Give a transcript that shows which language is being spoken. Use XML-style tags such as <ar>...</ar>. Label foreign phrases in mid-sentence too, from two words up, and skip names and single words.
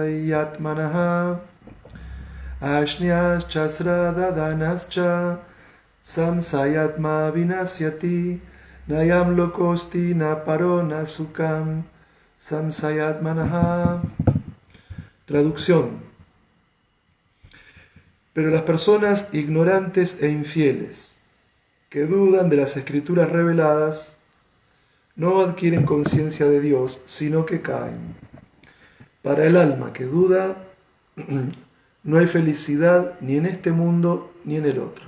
<sa>samsayatmanaha ashnyas chasra dadanascha samsayatma vinasyati, nayam lokosti na paro na sukam, samsayatmanaha.</sa> <es>Traducción. Pero las personas ignorantes e infieles, que dudan de las escrituras reveladas, no adquieren conciencia de Dios, sino que caen. Para el alma que duda, no hay felicidad ni en este mundo ni en el otro.</es>